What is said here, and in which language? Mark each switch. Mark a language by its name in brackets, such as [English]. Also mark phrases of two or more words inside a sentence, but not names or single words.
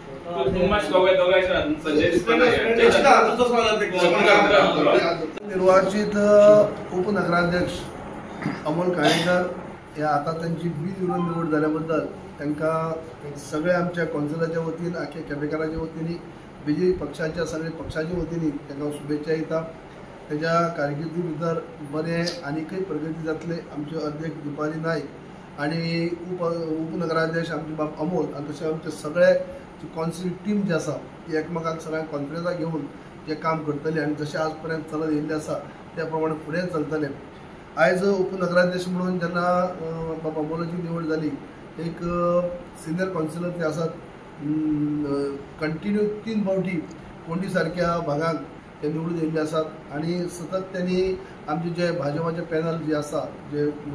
[Marathi] निर्वाचित उपनगराध्यक्ष अमोल काळेकर या आता त्यांची बिनविरोध निवड झाल्याबद्दल त्यांना सगळ्या आमच्या कौन्सिलाच्या वतीन आख्या केपेकाराच्या वतीने बीजेपी पक्षाच्या सगळ्या पक्षाच्या वतीने त्यांना शुभेच्छा येतात। [Konkani] त्याच्या कारकिर्दी भितर बरे आणि काही प्रगती जातले। आमचे अध्यक्ष दीपाली नाईक आणि उपनगराध्यक्ष आमचे बाप अमोल आणि तसे आमचे सगळे कौन्सिल टीम जे आसा ती एकमेकांक सगळ्यांक कॉन्फरन्साक घेऊन जे काम करतले आणि जसे आजपर्यंत चलत येयल्ले आसा त्या प्रमाणे फुडें चलतले। आज उपनगराध्यक्ष म्हणून जेन्ना बाप अमोलाची निवड जाली एक [English] senior councillor [Konkani] ते आसात कंटिन्यू 3 फावटी कोंडी सारख्या भागात ते निवडून येयल्ले आसात आणि सतत त्यांनी आमचे जे भाजपाचे पॅनल जे आसा जे